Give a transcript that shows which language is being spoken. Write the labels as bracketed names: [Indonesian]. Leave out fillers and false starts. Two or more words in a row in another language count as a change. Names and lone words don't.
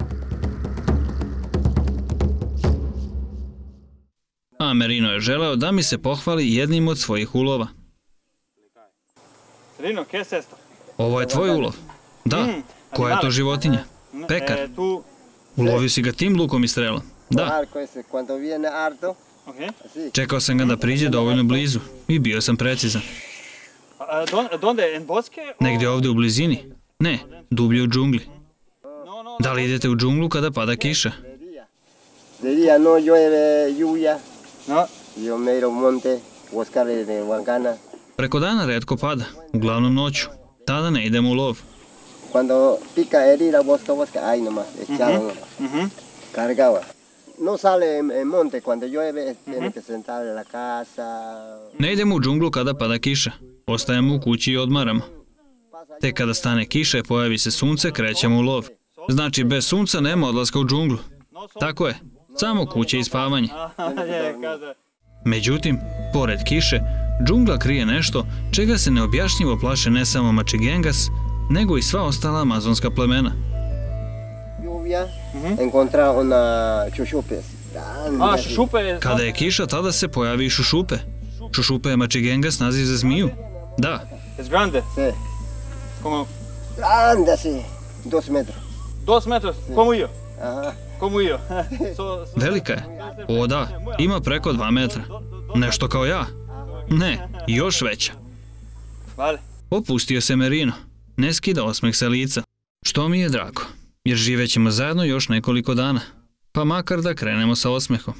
[Serbian] A Merino je želeo da mi se pohvali jednim od svojih ulova. Rino, [Spanish] ¿qué es esto? [Serbian] Ovo je tvoj ulov? Da. Koja je to životinja? Pekar. Ulovio si ga tim lukom i strelom? Da. Čekao sam ga da priđe dovoljno blizu i bio sam precizan. Negdje ovdje u blizini? Ne, dublje u džungli. Da li idete u džunglu kada pada kiša? [Spanish] De día no llueve lluvia, No. yo miro monte, buscar de Huancana. [Serbian] Preko dana redko pada, uglavnom noću. Tada ne idemo u lov. [Spanish] Cuando pica herida, busca, ahí nomás, echado nomás. Cargaba. No sale en monte, cuando llueve tiene que sentar en la casa. [Serbian] Ne idemo u džunglu kada pada kiša. Ostajemo u kući i odmaramo. Tek kada stane kiša i pojavi se sunce, krećemo u lov. Znači, bez sunca nema odlaska u džunglu. Tako je, samo kuće i spavanje. Međutim, pored kiše, džungla krije nešto čega se neobjašnjivo plaše ne samo Machigengas, nego i sva ostala amazonska plemena. [Spanish] Lluvia, encontra una chuchupes. [Serbian] A, šušupe je... Kada je kiša, tada se pojavi i šušupe. Šušupe je Machigengas naziv za zmiju. Da, [Spanish] Es grande. Sí. Como... Grande así, 2 metros. 2 metros. Como yo. Ajá. Como yo. [Serbian] velika je. O da, ima preko 2 metra. Nešto kao ja. Ne, još veća. Vale. Opustio se Merino. Ne skida osmeh sa lica. Što mi je drago, jer živećemo zajedno još nekoliko dana. Pa makar da krenemo sa osmehom.